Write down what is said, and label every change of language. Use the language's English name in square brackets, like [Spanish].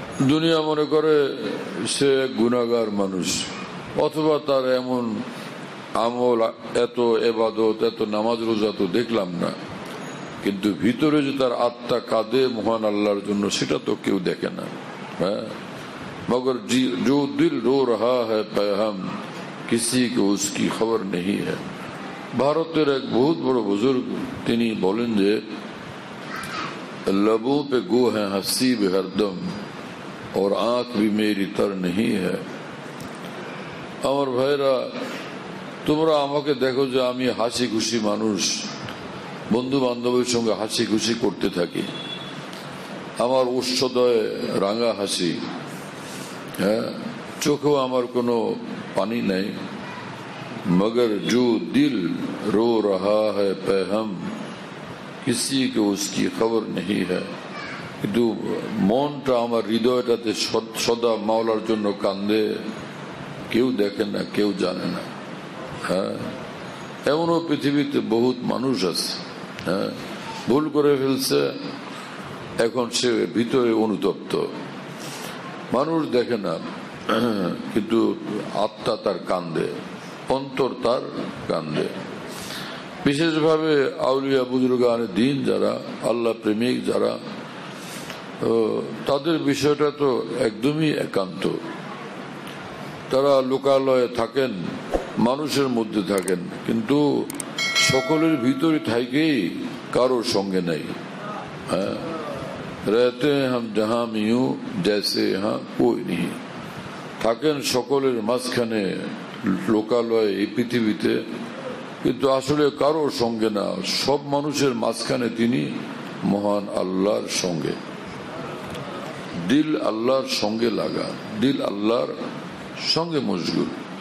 [Bangla] দুনিয়া মনে করে সে এক গুনাহগার মানুষ, অথবা তার এমন আমল, এত ইবাদত, এত নামাজ রোজা তো দেখলাম না, কিন্তু ভিতরে যে তার আত্মা কাঁদে মহান আল্লাহর জন্য, সেটা তো কেউ দেখে না। [Hindi] হ্যাঁ, মগর जो दिल रो रहा है पैहम किसी को उसकी खबर नहीं है। [Bangla] ভারতের এক বহুত বড় বুজুর্গ তিনি বলেন যে, [Hindi] लबों पे गो है हंसी भी हरदम और आंख भी मेरी तर नहीं है। [Bangla] আমার ভাইরা, তোমরা আমাকে দেখো যে আমি হাসি খুশি মানুষ, বন্ধু বান্ধবের সঙ্গে হাসি খুশি করতে থাকি, আমার উৎসদয়ে রাঙা হাসি, হ্যাঁ, চোখেও আমার কোনো পানি নাই। [Hindi] মগর जो दिल रो रहा है पैहम किसी को उसकी खबर नहीं है। [Bangla] কিন্তু মনটা আমার, হৃদয়টাতে সদা মাওলার জন্য কান্দে, কেউ দেখে না, কেউ জানে না। হ্যাঁ, এমনও পৃথিবীতে বহুত মানুষ আছে, হ্যাঁ, ভুল করে ফেলছে, এখন সে ভিতরে অনুতপ্ত। মানুষ দেখে না, কিন্তু আত্মা তার কান্দে, অন্তর তার কান্দে। বিশেষভাবে আউলিয়া বুজুর্গানে দ্বীন যারা, আল্লাহ প্রেমিক যারা, তাদের বিষয়টা তো একদমই একান্ত। তারা লোকালয়ে থাকেন, মানুষের মধ্যে থাকেন, কিন্তু সকলের ভিতরে থাকেই কারোর সঙ্গে নাই। [Hindi] হ্যাঁ, रहते हैं हम जहां में यूं जैसे यहाँ कोई नहीं। [Bangla] থাকেন সকলের মাঝখানে, লোকালয়ে, এই পৃথিবীতে, কিন্তু আসলে কারোর সঙ্গে না। সব মানুষের মাঝখানে তিনি মহান আল্লাহর সঙ্গে। দিল আল্লাহর সঙ্গে লাগা, দিল আল্লাহর সঙ্গে মশগুল।